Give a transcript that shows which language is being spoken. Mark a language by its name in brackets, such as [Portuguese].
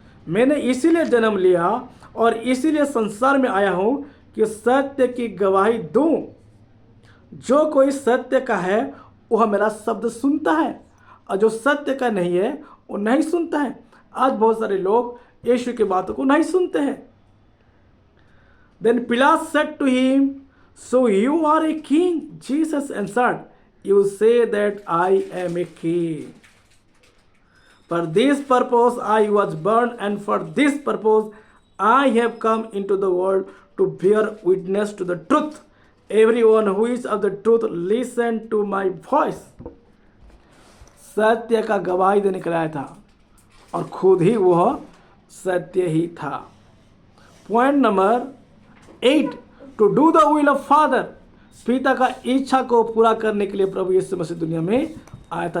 [Hindi] मैंने इसीलिए जन्म लिया और इसीलिए संसार में आया हूँ कि सत्य की गवाही दूँ। जो कोई सत्य का है वह मेरा शब्द सुनता है, और जो सत्य का नहीं है वो नहीं सुनता है। आज बहुत सारे लोग यीशु की बातों को नहीं सुनते हैं। [English] Then Pilate said to him, so you are a king? Jesus answered, you say that I am a king. For this purpose I was born, and for this purpose I have come into the world to bear witness to the truth. Everyone who is of the truth listen to my voice. [Hindi] सत्य का गवाही देने के लिए आया था और खुद ही वह सत्य ही था। [English] point number [Hindi] 8 [English] to do the will of father, [Hindi] पिता का इच्छा को पूरा करने के लिए प्रभु यीशु मसीह दुनिया में आया था।